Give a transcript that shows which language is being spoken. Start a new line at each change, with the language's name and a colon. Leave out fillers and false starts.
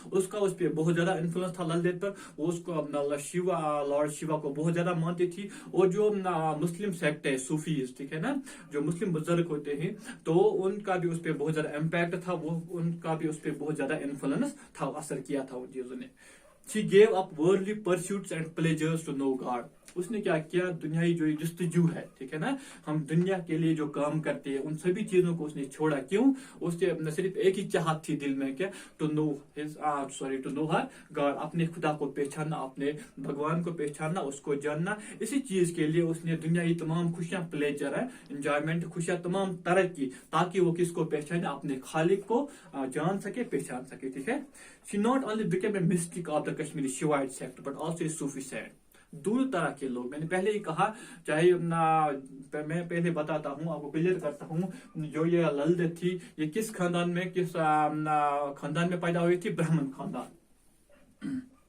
Hindi: उसका उस पर बहुत ज्यादा इन्फ्लुएंस था लल देद पर, वो उसको अपना लॉर्ड शिवा को बहुत ज्यादा मानती थी। और जो मुस्लिम सेक्ट है सूफीज, ठीक है ना, जो मुस्लिम बुजुर्ग होते हैं, तो उनका भी उस पर बहुत ज्यादा इम्पैक्ट था, वो उनका भी उस पर बहुत ज्यादा इन्फ्लुएंस था, असर किया था उन चीजों ने।
English: She gave up worldly pursuits and pleasures to know God.
Hindi: उसने क्या किया, दुनियाई जो जस्तजू है, ठीक है ना, हम दुनिया के लिए जो काम करते हैं, उन सभी चीजों को उसने छोड़ा। क्यों, उसके सिर्फ एक ही चाहत थी दिल में, क्या,
English: to know her god,
Hindi: अपने खुदा को पहचानना, अपने भगवान को पहचानना, उसको जानना। इसी चीज के लिए उसने दुनियाई तमाम खुशियां, प्लेजर है, एंजॉयमेंट, खुशियां तमाम तरक की, ताकि वो किसको पहचाने, अपने खालिक को जान सके, पहचान सके, ठीक है।
English: She not only became a mystic of the Kashmiri Shivaite sect, but also a Sufi sect.
Hindi: दूर तरह के लोग, मैंने पहले ही कहा, चाहे मैं पहले बताता हूँ, आपको क्लियर करता हूँ, जो ये लल देद थी, ये किस खानदान में, किस खानदान में पैदा हुई थी, ब्राह्मण खानदान।